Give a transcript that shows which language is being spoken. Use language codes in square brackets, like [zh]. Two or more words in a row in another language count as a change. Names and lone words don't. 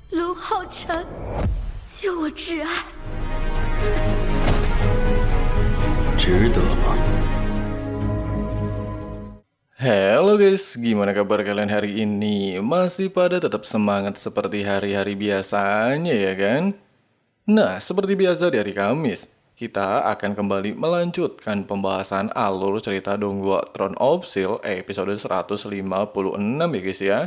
[zh] 龙浩辰，救我挚爱。值得吗？ [id] Halo guys, gimana kabar kalian hari ini? Masih pada tetap semangat seperti hari-hari biasanya ya kan? Nah, seperti biasa di hari Kamis, kita akan kembali melanjutkan pembahasan alur cerita Donghua Throne of Steel episode 156 ya guys ya.